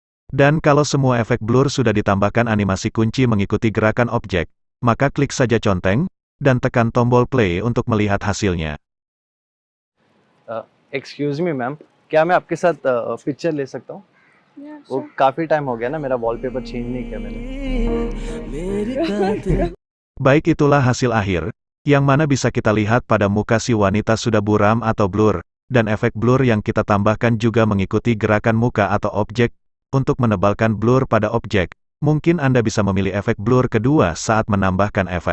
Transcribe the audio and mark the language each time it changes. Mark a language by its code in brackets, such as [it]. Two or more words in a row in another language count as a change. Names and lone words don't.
[id] Dan kalau semua efek blur sudah ditambahkan animasi kunci mengikuti gerakan objek, maka klik saja conteng, dan tekan tombol play untuk melihat hasilnya. [en] excuse me ma'am, [hi] क्या मैं आपके साथ पिक्चर ले सकता हूँ? वो काफी टाइम हो गया ना, मेरा [en] wallpaper change [hi] नहीं किया मैंने. [id] Baik, itulah hasil akhir, yang mana bisa kita lihat pada muka si wanita sudah buram atau blur, dan efek blur yang kita tambahkan juga mengikuti gerakan muka atau objek, untuk menebalkan blur pada objek. Mungkin Anda bisa memilih efek blur kedua saat menambahkan efek.